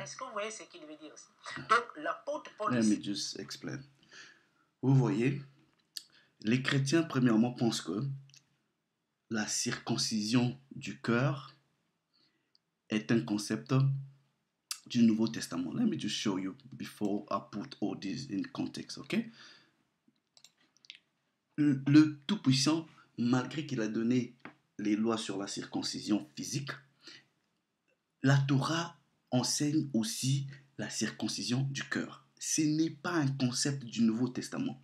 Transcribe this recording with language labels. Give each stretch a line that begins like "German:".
French: Est-ce que vous voyez ce qu'il veut dire ici? Donc, l'apôtre Paul...
English: Let me just explain.
French: Vous voyez, les chrétiens, premièrement, pensent que la circoncision du cœur est un concept du Nouveau Testament.
English: Let me just show you before I put all this in context, okay?
French: Le Tout-Puissant, malgré qu'il a donné les lois sur la circoncision physique, la Torah enseigne aussi la circoncision du cœur. Ce n'est pas un concept du Nouveau Testament.